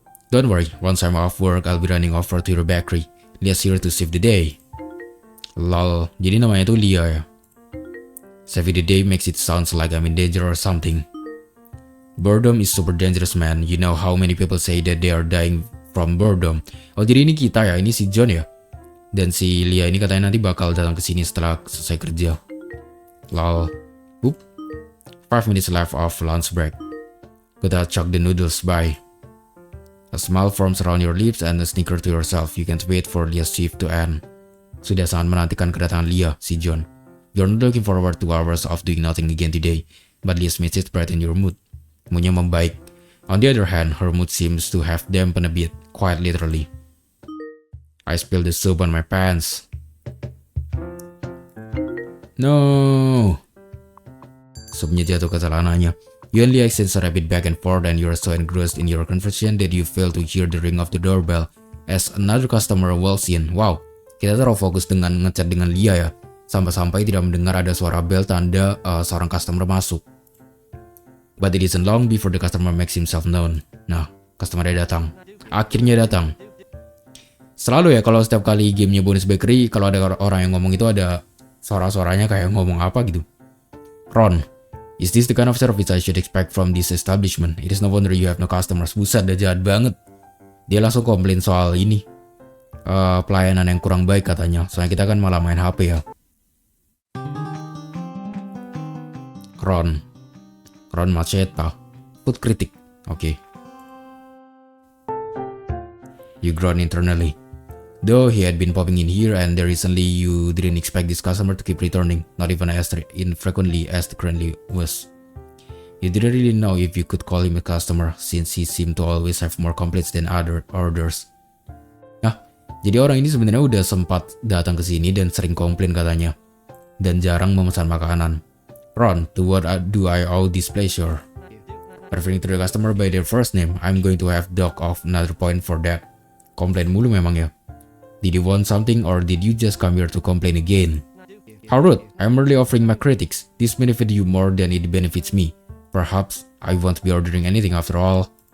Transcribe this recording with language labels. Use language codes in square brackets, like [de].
[en] Don't worry, once I'm off work, I'll be running over to your bakery. Lia's here to save the day. Lol, [id] jadi namanya tuh Lia ya. [en] Saving the day makes it sounds like I'm in danger or something. Boredom is super dangerous, man. You know how many people say that they are dying from boredom. [id] Oh, jadi ini kita ya, ini si John ya. Dan si Lia ini katanya nanti bakal datang ke sini setelah selesai kerja. [en] Lol. Oop. 5 minutes left of lunch break. Gotta chuck the noodles by. A smile forms around your lips and a snicker to yourself. You can't wait for Lia's shift to end. [id] Sudah sangat menantikan kedatangan Lia, si John. [en] You're not looking forward to hours of doing nothing again today, but Lia's message brighten your mood. [id] Moodnya membaik. [en] On the other hand, her mood seems to have dampened a bit, quite literally. I spilled the soup on my pants. No. [id] Supnya jatuh ke celananya. [en] You and Lia exchange a rapid back and forth and you are so engrossed in your conversation that you fail to hear the ring of the doorbell as another customer walks in. [id] Wow, kita terlalu fokus dengan ngechat dengan Lia ya, sampai-sampai tidak mendengar ada suara bel tanda seorang customer masuk. [en] But it isn't long before the customer makes himself known. [id] Nah, customer-nya datang. Akhirnya datang. Selalu ya kalau setiap kali gamenya bonus bakery, kalau ada orang yang ngomong itu ada suara-suaranya kayak ngomong apa gitu. [en] Ron, is this the kind of service I should expect from this establishment? It is no wonder you have no customers. [id] Buset, dah jahat banget. Dia langsung komplain soal ini. Pelayanan yang kurang baik katanya. Soalnya kita kan malah main HP ya. [en] Ron Macheta, food critic. Okay. You groan internally. Though he had been popping in here and there recently, you didn't expect this customer to keep returning, not even as infrequently as the currently was. You didn't really know if you could call him a customer since he seemed to always have more complaints than other orders. [id] Nah, jadi orang ini sebenarnya udah sempat datang ke sini dan sering komplain katanya, dan jarang memesan makanan. [en] Ron, to what do I owe this pleasure? Referring to the customer by their first name, I'm going to have dock off another point for that. [id] Komplain mulu memang ya. [en] Did you want something or did you just come here to complain again? How rude, I'm merely offering my critics. This benefits you more than it benefits me. Perhaps I won't be ordering anything after all.